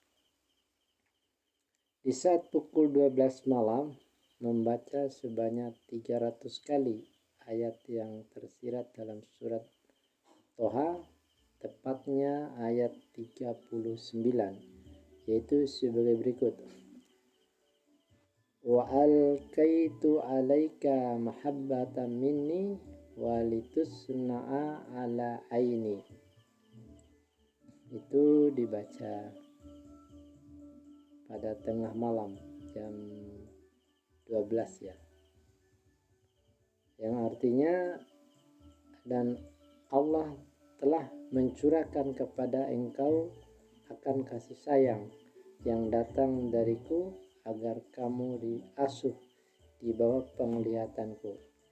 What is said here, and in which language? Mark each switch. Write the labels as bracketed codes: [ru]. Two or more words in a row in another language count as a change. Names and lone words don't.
[id] Di saat pukul 12 malam membaca sebanyak 300 kali ayat yang tersirat dalam surat Toha, tepatnya ayat 39, yaitu sebagai berikut. [ar] وألقيت عليك محبة مني ولتصنع على عيني. [id] Itu dibaca pada tengah malam jam 12 ya. Yang artinya, dan Allah telah mencurahkan kepada engkau akan kasih sayang yang datang dariku agar kamu diasuh di bawah penglihatanku.